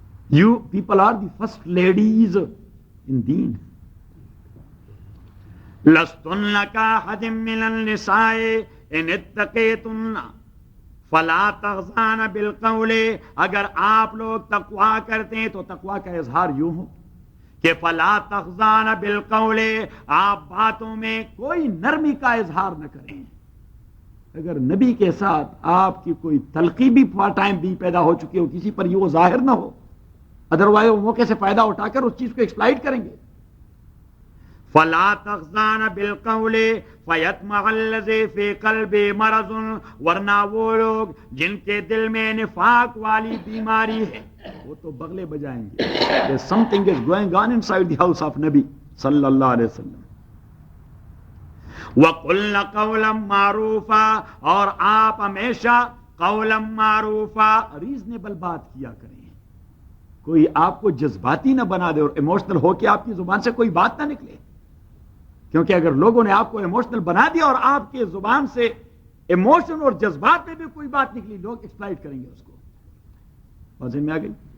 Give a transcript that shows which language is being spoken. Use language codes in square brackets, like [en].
[en] You people are the first ladies in deen. [ar] لستن کاحد من النساء ان اتقیتن فلا تغضان بالقول، [ur] اگر آپ لوگ تقوی کرتے ہیں تو تقوی کا اظہار یوں ہو کہ [ar] فلا تغضان بالقول، [ur] آپ باتوں میں کوئی نرمی کا اظہار نہ کریں. اگر نبی کے ساتھ آپ کی کوئی تلخی بھی ٹائم بھی پیدا ہو چکی ہو کسی پر، یہ وہ ظاہر نہ ہو، ادروائز وہ موقع سے فائدہ اٹھا کر اس چیز کو ایکسپلائٹ کریں گے. [ar] فلا تغضان بالقول فیطمع الذی فی قلبہ مرض، [ur] ورنہ وہ لوگ جن کے دل میں نفاق والی بیماری ہے وہ تو بغلے بجائیں گے. [en] something is going on inside the house of نبی صلی اللہ علیہ وسلم. [ar] وَقُلْنَ قَوْلًا مَّعْرُوفًا، [ur] اور آپ ہمیشہ [ar] قولا معروفا، [ur] ریزنیبل بات کیا کریں. کوئی آپ کو جذباتی نہ بنا دے اور ایموشنل ہو کے آپ کی زبان سے کوئی بات نہ نکلے، کیونکہ اگر لوگوں نے آپ کو ایموشنل بنا دیا اور آپ کے زبان سے ایموشن اور جذبات میں بھی کوئی بات نکلی، لوگ ایکسپلائٹ کریں گے اس کو. سمجھ میں آ گئی.